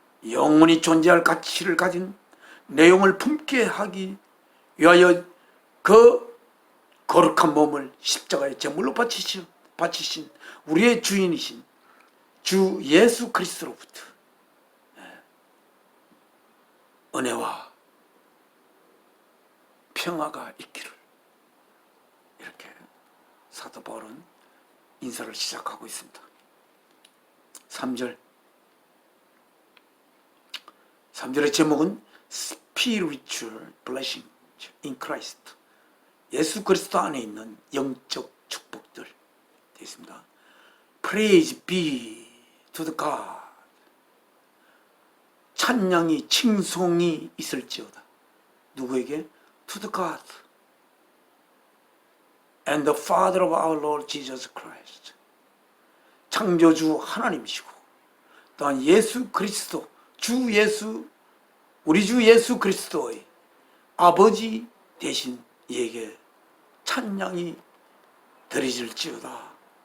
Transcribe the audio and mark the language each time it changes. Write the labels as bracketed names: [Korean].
[Korean] 영원히 존재할 가치를 가진 내용을 품게 하기 위하여 그 거룩한 몸을 십자가에 제물로 바치신 우리의 주인이신 주 예수 그리스도로부터 은혜와 평화가 있기를, 이렇게 사도 바울은 인사를 시작하고 있습니다. 3절의 제목은 [English] Spiritual Blessing in Christ, [Korean] 예수 그리스도 안에 있는 영적 축복들 되어 있습니다. [English] Praise be to the God, [Korean] 찬양이 칭송이 있을지어다. 누구에게? [English] To the God and the Father of our Lord Jesus Christ, [Korean] 창조주 하나님이시고 또한 예수 그리스도, 주 예수, 우리 주 예수 그리스도의 아버지 되신 이에게 찬양이 드려질지어다.